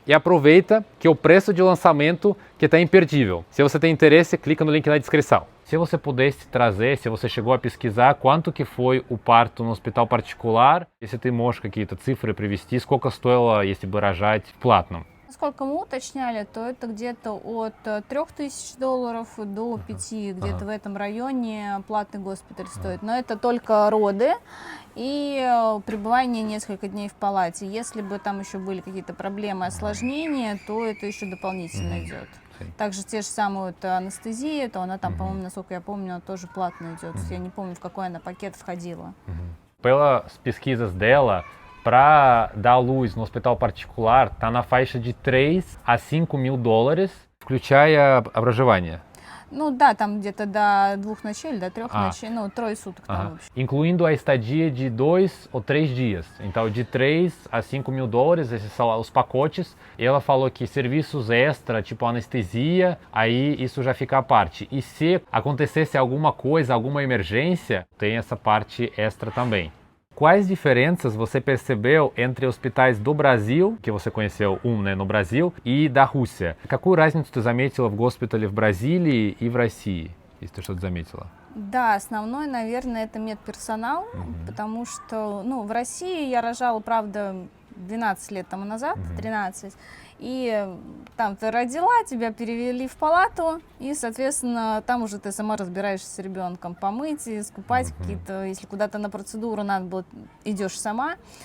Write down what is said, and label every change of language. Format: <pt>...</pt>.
<pt>E aproveita que o preço de lançamento que está imperdível. Se você tem interesse, clica no link na descrição. Se você pudesse trazer, se você chegou a pesquisar, quanto que foi o парto no hospital particular,</pt> <ru>если ты можешь какие-то цифры привести, сколько стоило, если бы рожать в платном? Насколько мы уточняли, то это где-то от $3000 до 5, где-то в этом районе платный госпиталь стоит. Но это только роды и пребывание несколько дней в палате. Если бы там еще были какие-то проблемы, осложнения, то это еще дополнительно идет. Также те же самые вот анестезия, то она там, по-моему, насколько я помню, она тоже платно идет. Я не помню, в какой она пакет входила.</ru> <pt>Pelas pesquisas dela, para dar luz no hospital particular, está na faixa de 3 a 5 mil dólares,</pt> <ru>включая проживание. Ну да, там где-то до 2 ночей или до 3 ночей, ну, 3 суток там вообще.</ru> <pt>Incluindo a estadia de 2 ou 3 dias. Então, de 3 a 5 mil dólares, esses são os pacotes. E ela falou que serviços extra, tipo anestesia, aí isso já fica à parte. E se acontecesse alguma coisa, alguma emergência, tem essa parte extra também. Quais diferenças você percebeu entre hospitais do Brasil, que você conheceu né, no Brasil, и da Русия?</pt> <ru>Какую разницу ты заметила в госпитале в Бразилии и в России, если ты что-то заметила? Да, основной, наверное, это медперсонал, потому что, ну, в России я рожала, правда, 12 лет тому назад, 13, и там ты родила, тебя перевели в палату, и, соответственно, там уже ты сама разбираешься с ребенком, помыть, искупать какие-то, если куда-то на процедуру надо было, идешь сама.</ru>